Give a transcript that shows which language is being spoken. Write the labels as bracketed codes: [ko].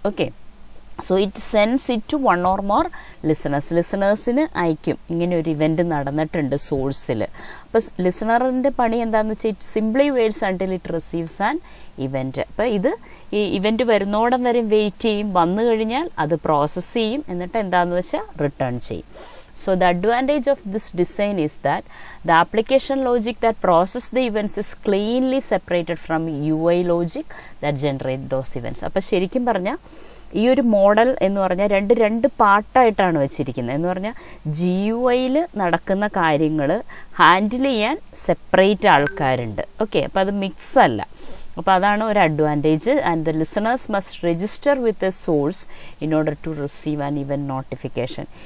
[en] okay, so it sends it to one or more ലിസണേഴ്സിന് [ml] അയക്കും ഇങ്ങനെ ഒരു ഇവൻറ്റ് നടന്നിട്ടുണ്ട് സോഴ്സിൽ. അപ്പോൾ ലിസണറിൻ്റെ പണി എന്താണെന്ന് വെച്ചാൽ [en] It simply waits until it receives an event. [ml] അപ്പോൾ ഈ ഇവൻറ്റ് വരുന്നോടം വരെ വെയിറ്റ് ചെയ്യും, വന്നു കഴിഞ്ഞാൽ അത് പ്രോസസ്സ് ചെയ്യും, എന്നിട്ട് എന്താണെന്ന് വെച്ചാൽ റിട്ടേൺ ചെയ്യും. [en] So the advantage of this design is that the application logic that process the events is cleanly separated from UI logic that generate those events. [ml] അപ്പോൾ ശരിക്കും പറഞ്ഞാൽ ഈ ഒരു മോഡൽ എന്ന് പറഞ്ഞാൽ രണ്ട് പാർട്ടായിട്ടാണ് വെച്ചിരിക്കുന്നത്. എന്ന് പറഞ്ഞാൽ GUIയിൽ നടക്കുന്ന കാര്യങ്ങൾ ഹാൻഡിൽ ചെയ്യാൻ സെപ്പറേറ്റ് ആൾക്കാരുണ്ട്. ഓക്കെ, അപ്പോൾ അത് മിക്സ് അല്ല. അപ്പോൾ അതാണ് ഒരു advantage. [en] And the listeners must register with a source in order to receive an event notification.